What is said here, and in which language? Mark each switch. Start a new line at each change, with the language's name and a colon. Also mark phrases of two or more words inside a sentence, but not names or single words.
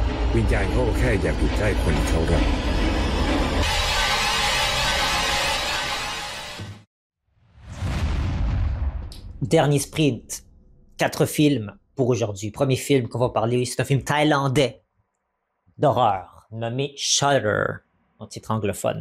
Thai: วิญญาณเขาก็แค่อยากอยู่ใกล้คนที่เขารัก
French: Dernier sprint. 4 films pour aujourd'hui. Premier film qu'on va parler, c'est un film thaïlandais d'horreur nommé Shutter, en titre anglophone.